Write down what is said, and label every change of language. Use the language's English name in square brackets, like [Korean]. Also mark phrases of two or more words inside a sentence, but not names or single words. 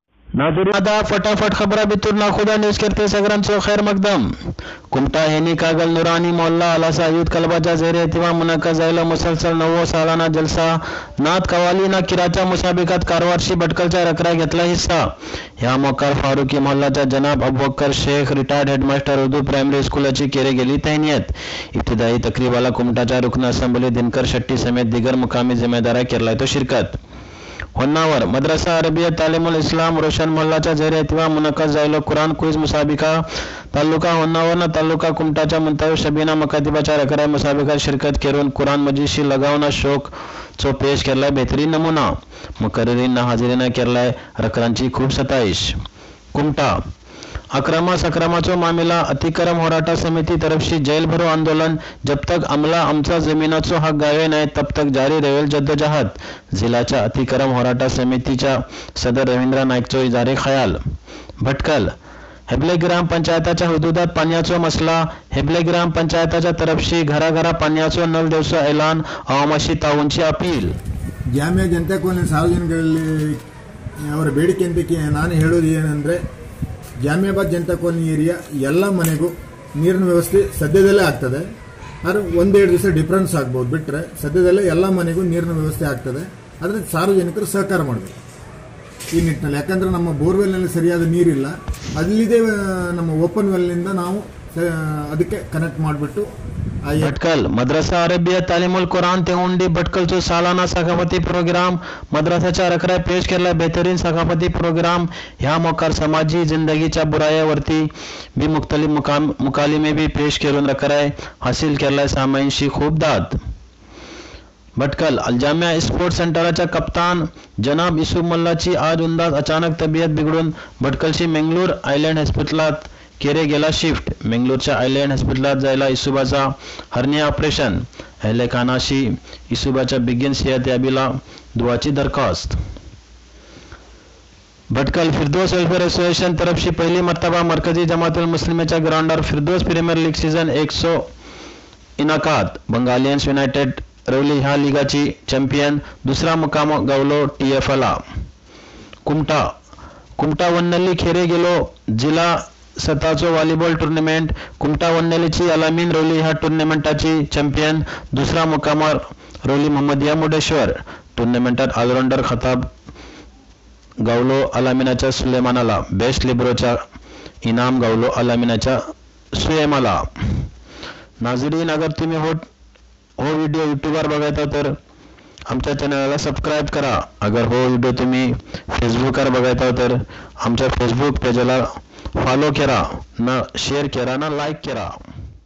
[Konkani] नाजरीन आदा फटाफट खबरा बितुर नाखुदा न्यूज करते सगरम सो खैर मकदम कुमटा हेनी कागल नूरानी मोहल्ला अलासा यूथ कलबाजा जेर एहतिमाम मुनक्कद झालेला मुसलसल 9वा सालाना जलसा नात कवाली ना किराच्या मुसाबिकात कारवारशी भटकलच्या रकरा घेतला हिस्सा। ह्या मोकार फारुकी मोहल्लाच्या जनाब अबुबकर शेख [English] retired headmaster Urdu primary [Konkani] स्कूलाची केरे गेली तैनियत। इब्तिदाई तकरीबाला कुमटाच्या रुकन असंबली दिनकर शेट्टी समेत दिगर मुकामी जिम्मेदारा केरला तो शिरकत। होन्नावर मदरसा अरबिया तालीमुल इस्लाम रोशन मोहल्लाच्या जेर एहतिमाम मुनक्कद झालेलो कुरान क्विज मुसाबिका तालुका होन्नावर ना तालुका कुमटाच्या मुंतव शबीना मकातिबाच्या रकरा मुसाबिकात शिरकत करून कुरान मजीदशी लगावना शौक चो पेश केरलाय बेहतरीन नमुना। मुकर्ररीन ना हाजिरीना केरलाय रकरांची खूप सताइश। कुमटा अक्रमा सक्रमाचो मामला अतिक्रम होराटा समिति तरफशी जेल भरो आंदोलन जब तक अमला आमचा जमीनाचो हक गावे नाही तब तक जारी रहेल जद्दोजहद। जिल्ह्याच्या अतिक्रम होराटा समितीच्या सदर रवींद्र नाईकचो इजारे खयाल। भटकल हेबले ग्राम पंचायताच्या हुदुदात पाण्याचो मसला हेबले ग्राम पंचायताच्या तरफशी घराघरा पाण्याचो नल देवसो ऐलान अवामाशी ताऊंची अपील। [Kannada] ಜಾಮಿಯಾ ಜನತಾ ಕಾಲೋನಿ ಸಾರ್ವಜನಿಕರಲ್ಲಿ ಅವರ ಬೇಡಿಕೆ ಅಂತ ನಾನು ಹೇಳೋದು ಏನಂದ್ರೆ ಜಾಮಿಯಾಬಾದ್ ಜನತಾ ಕಾಲೋನಿ ಏರಿಯಾ ಎಲ್ಲ ಮನೆಗೂ ನೀರಿನ ವ್ಯವಸ್ಥೆ ಸದ್ಯದಲ್ಲೇ ಆಗ್ತದೆ। ಆದರೆ ಒಂದೆರಡು ದಿವಸ ಡಿಫರೆನ್ಸ್ ಆಗ್ಬೋದು ಬಿಟ್ಟರೆ ಸದ್ಯದಲ್ಲೇ ಎಲ್ಲ ಮನೆಗೂ ನೀರಿನ ವ್ಯವಸ್ಥೆ ಆಗ್ತದೆ। ಆದರೆ ಸಾರ್ವಜನಿಕರು ಸಹಕಾರ ಮಾಡಬೇಕು ಈ ನಿಟ್ಟಿನಲ್ಲಿ, ಯಾಕಂದ್ರೆ ನಮ್ಮ ಬೋರ್ವೆಲ್ನಲ್ಲಿ ಸರಿಯಾದ ನೀರಿಲ್ಲ, ಅಲ್ಲಿದೆ ನಮ್ಮ [English] open well [Kannada] ನಾವು ಅದಕ್ಕೆ ಕನೆಕ್ಟ್ ಮಾಡಿಬಿಟ್ಟು [Konkani] भटकल मद्रसा अरबिया तालीमुल कुरान तेहुंडी भटकलचो सालाना सकाफती प्रोग्राम मद्रसाच्या रखरा पेश केला बेहतरीन सकाफती प्रोग्राम। ह्या मोकार समाजी जिंदगीच्या बुरायावरती भी मुख्तलिफ मुकालिमे भी पेश करून रखराय हासिल केलाय सामाईंशी खूप दाद। भटकल अलजामिया स्पोर्ट्स सेंटरच्या कप्तान जनाब युसुफ मुल्लाची आज उंदाज अचानक तबियत बिघडून भटकलची मंगळूर आयलँड हॉस्पिटलात केरे गेला शिफ्ट। मंगळूरच्या आयलँड हॉस्पिटलात जायला युसुफाचा हर्निया ऑपरेशन। अहले खानाशी युसुफाच्या बिगिन सेहत याबीला दुआची दरखास्त। भटकल फिरदौस वेलफेयर एसोसिएशन तरफशी पहिली मर्तबा मरकजी जमातुल मुस्लिमेच्या ग्राउंडवर फिरदौस प्रीमियर लीग सीझन 100 इनाकात। बंगालियन्स युनायटेड रवली ह्या लीगाची चॅम्पियन, दुसरा मुकाम गावलो TFला। कुमटा वन्नल्ली खेरे गेलो जिल्हा सताचो व्हॉलीबॉल टूर्नामेंट। कुमटा वन्नल्लीची अलामीन रवली ह्या टूर्नामेंटाची चॅम्पियन, दुसरा मुकामार रवली मोहम्मदिया मुर्डेश्वर। टूर्नामेंटात ऑलराउंडर खताब गावलो अलामीनाच्या सुलेमानाला, [English] best libero [Konkani] इनाम गावलो अलामीनाच्या सुयमाला। नाजरीन अगर तुम्ही हो व्हिडिओ यूट्यूबवर बघायचा तर आमच्या चॅनलला सबस्क्राईब करा। अगर हो व्हिडिओ तुम्ही फेसबुकवर बघायचा तर आमच्या फेसबुक पेजला फॉलो करा, ना शेअर करा, ना लाईक करा।